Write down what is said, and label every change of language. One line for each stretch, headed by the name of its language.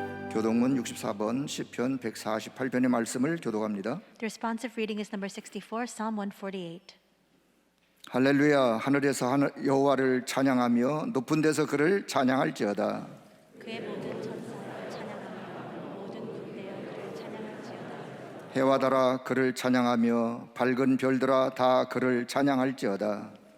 Korean: 교동문 64번 시편 148편의 말씀을 교독합니다.
English: The responsive reading is number 64, Psalm 148.
Korean: 할렐루야. 하늘에서 여호와를 찬양하며 높은 데서 그를 찬양할지어다. 그의 모든 천사를 찬양하며 모든 군대여 그를 찬양할지어다. 해와 달아 그를 찬양하며 밝은 별들아 다 그를 찬양할지어다.